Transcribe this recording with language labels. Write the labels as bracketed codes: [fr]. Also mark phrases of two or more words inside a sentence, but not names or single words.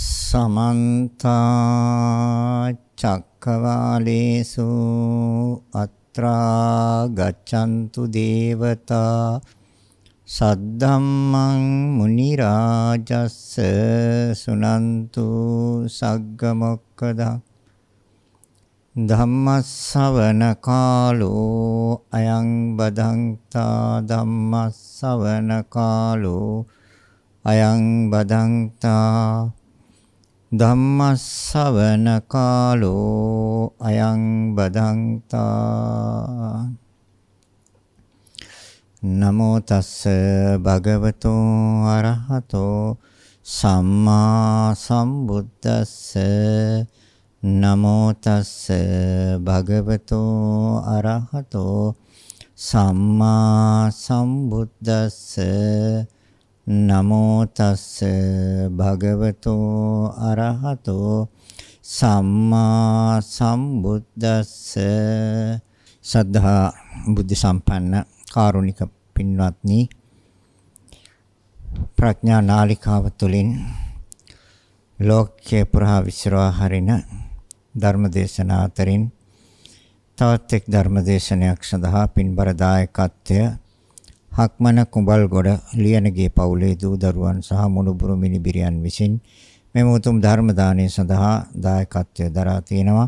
[pi] समन्त चक्रवालेषु अत्रा गच्छन्तु देवता सद्धम्मं मुनिराजस्स सुनन्तु सग्गमोक्खदं धम्मස්සවන කාලෝ අයං බදන්තා ධම්මස්සවන කාලෝ අයං බදන්තා ධම්මස්සවන කාලෝ අයං බදන්තා නමෝ තස්ස භගවතෝ අරහතෝ සම්මා සම්බුද්දස්ස නමෝ තස්ස භගවතෝ අරහතෝ සම්මා සම්බුද්දස්ස නමෝ තස්ස භගවතෝ අරහතෝ සම්මා සම්බුද්දස්ස [si] සද්ධා බුද්ධ සම්පන්න කාරුණික පින්වත්නි ප්‍රඥා නාලිකාව තුළින් ලෝකේ පුරා විශ්‍රවා හරින ධර්මදේශනා අතරින් තවත් එක් ධර්මදේශනයක් සඳහා පින්බර දායකත්වය හක්මන කුඹල්ගොඩ ලියනගේ පවුලේ දූ දරුවන් සහ මුණුබුරු මිනිබිරියන් විසින් මෙම උතුම් ධර්ම දානය සඳහා දායකත්වය දරා තිනවා.